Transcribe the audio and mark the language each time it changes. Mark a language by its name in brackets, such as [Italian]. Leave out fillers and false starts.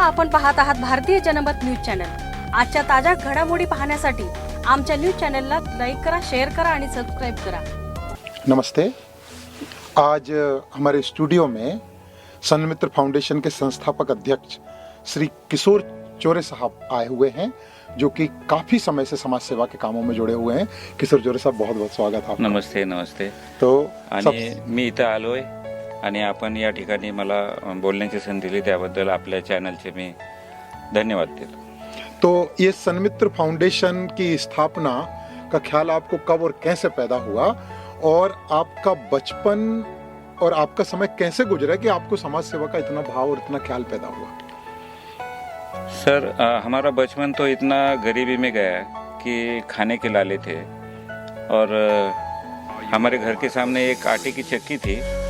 [Marathi] आपण पाहत आहात भारतीय जनमत न्यूज चॅनल. आजच्या ताज्या घडामोडी पाहण्यासाठी आमच्या न्यूज चॅनलला लाईक करा, शेअर करा आणि सबस्क्राइब करा. [Hindi] नमस्ते. आज हमारे स्टूडियो में सन्मित्र फाउंडेशन के संस्थापक अध्यक्ष श्री किशोर चोरे साहब आए हुए हैं, जो कि काफ़ी समय से समाज सेवा के कामों में जुड़े हुए हैं. किशोर चोरे साहब, बहुत बहुत स्वागत है आपका. नमस्ते. नमस्ते. तो [Marathi] आणि मी इथं आलोय आणि आपण या ठिकाणी मला बोलण्याची संधी दिली त्याबद्दल आपल्या चॅनलचे मी धन्यवाद देतो. [Hindi] तो ये सन्मित्र फाउंडेशन की स्थापना का ख्याल आपको कब और कैसे पैदा हुआ, और आपका बचपन और आपका समय कैसे गुजरा कि आपको समाज सेवा का इतना भाव और इतना ख्याल पैदा हुआ? सर, हमारा बचपन तो इतना गरीबी में गया कि खाने के लाले थे, और हमारे घर के सामने एक आटे की चक्की थी.